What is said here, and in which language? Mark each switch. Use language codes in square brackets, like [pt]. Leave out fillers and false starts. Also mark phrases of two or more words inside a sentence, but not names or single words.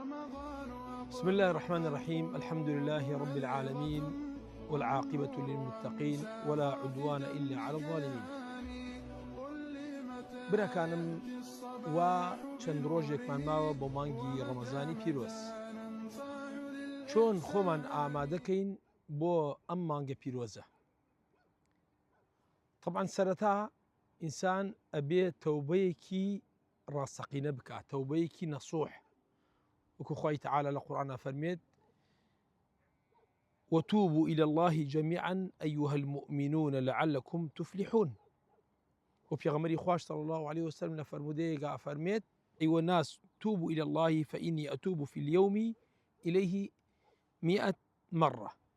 [ar] بسم الله الرحمن الرحيم. الحمد لله رب العالمين، والعاقبة للمتقين، ولا عدوان إلا على الظالمين. [ckb] براکانم و چەند ڕۆژێکمان ماوە بۆ مانگی ڕەمەزانی پیرۆز. چۆن خۆمان ئامادەکەین بۆ ئەم مانگە پیرۆزە؟ طبعاً سەرەتا ئینسان ئەبێ تەوبەیەکی ڕاستەقینە بکات، تەوبەیەکی نەسوح، وەکو خوای تعالە لە قورئانە فەرمێت: [ar] وتوبوا إلى الله جميعا أيها المؤمنون لعلكم تفلحون. [ckb] وبيغمري خواش [ar] صلى الله عليه وسلم [ckb] لفرموديه فرميت: [ar] أيها الناس توبوا إلى الله فإني أتوب في اليوم إليه 100 مرة.